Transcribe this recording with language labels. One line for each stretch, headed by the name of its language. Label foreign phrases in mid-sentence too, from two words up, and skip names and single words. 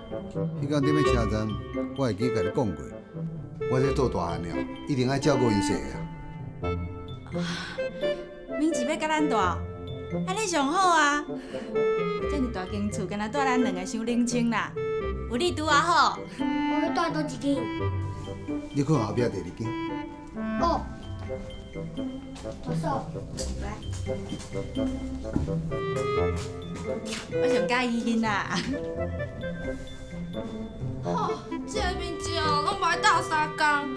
Min Nan Chinese: 迄天踮咧车站，我会记甲你讲过，我这做大汉了，一定爱照顾因细个啊。明志要甲咱大，安尼上好啊！这么大间厝，敢若住咱两个伤冷清啦，有你拄啊好。我要住倒一间。你看后壁第二间。哦。大嫂，来，我上介意囡仔。吼，这个面子哦，拢无爱斗相共。